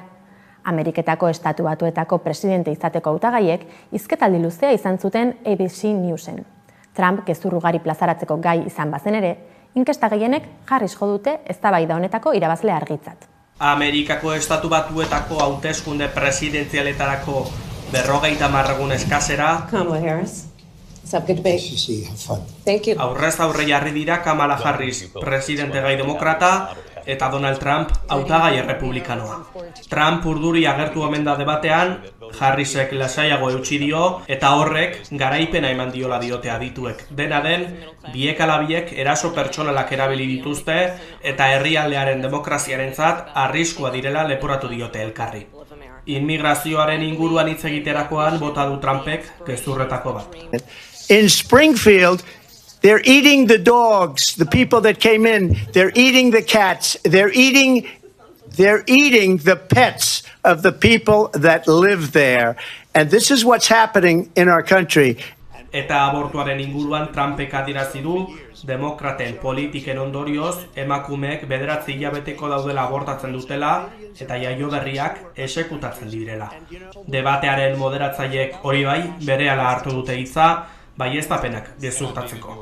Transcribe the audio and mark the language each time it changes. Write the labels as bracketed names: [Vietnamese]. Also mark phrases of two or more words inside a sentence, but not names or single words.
[Basque] Ameriketako Estatu Batuetako presidente izateko hautagaiek hizketaldi luzea izan zuten ABC Newsen. Trump gezur ugari plazaratzeko gai izan bazen ere, inkesta gehienek Harris jo dute eztabaida honetako irabazle argitzat. Amerikako Estatu Batuetako hauteskunde presidentzialetarako 50 egun eskasera [English] Kamala Harris. It's a good debate. Have fun. Thank you. [Basque] Aurrez aurre jarri dira Kamala Harris, presidente gai demokrata, eta Donald Trump, hautagai errepublikanoa. Trump urduri agertu omen da debatean, Harrisek lasaiago eutsi dio, eta horrek garaipena eman diola diote adituek. Dena den, biek ala biek eraso pertsonalak erabili dituzte, eta herrialdearen demokraziarentzat arriskua direla leporatu diote elkarri. Inmigrazioaren inguruan hitz egiterakoan bota du Trumpek gezurretako bat. [English] In Springfield, they're eating the dogs, the people that came in, they're eating the cats, they're eating the pets of the people that live there. And this is what's happening in our country. [Basque] Eta abortuaren inguruan Trumpek adierazi du, demokraten politiken ondorioz, emakumeek 9 hilabeteko daudela abortatzen dutela eta jaio berriak esekutatzen direla. Debatearen moderatzaileek hori bai, berehala hartu dute hitza, baieztapenak gezurtatzeko.